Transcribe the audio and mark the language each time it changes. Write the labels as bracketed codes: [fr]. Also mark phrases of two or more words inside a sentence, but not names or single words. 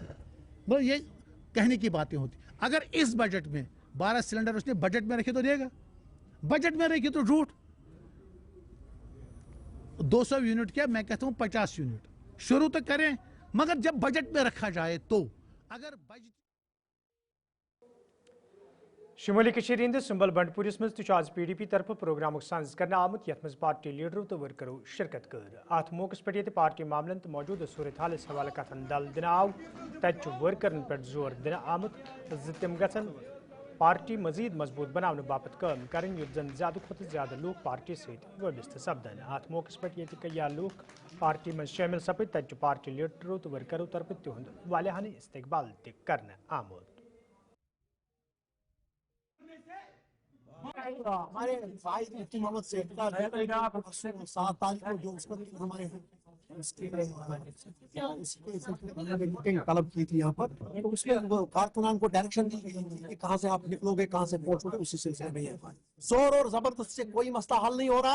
[ur] بس یہ کہنے کی باتیں ہوتی۔ اگر اس بجٹ میں 12 سلنڈر اس نے بجٹ میں رکھے تو دے گا، بجٹ میں رکھے تو جھوٹ۔ 200 یونٹ کیا، میں کہتا ہوں 50 یونٹ شروع تو کریں، مگر جب بجٹ میں رکھا جائے تو۔ اگر [ks] شمالی کشیر ہندس سمبل بنڈپورس مز آز PDP طرف پروگرام سانز کرنے آمت یت مز پارٹی لیڈرو تو ورکرو شرکت کر ات موقع پہ یہ پارٹی معاملن تو موجودہ صورت حالس حوالہ کتن دل دن آو تت ورکرن پہ زور دن آمت تم گھن پارٹی مزید مضبوط بنانے باپت کام کریں یت زن زیادہ کھت زیادہ لوگ پارٹی ست وابستہ سپدن ات موقع پہ یہ کیا لوگ پارٹی مز شامل سپد تت پارٹی لیڈرو تو ورکرو طرف تہد والیاہانہ استقبال تہ کرنے آمت [ur] ہمارے بھائی مفتی محمد سیف کا 7 تاریخ کو جو اس پر ہمارے طلب کی تھی یہاں پر تو اس کے کارکنان کو ڈائریکشن دی گئی کہ کہاں سے آپ نکلو گے کہاں سے پہنچو گے اسی سلسلے میں یہ زور اور زبردست سے کوئی مسئلہ حل نہیں ہو رہا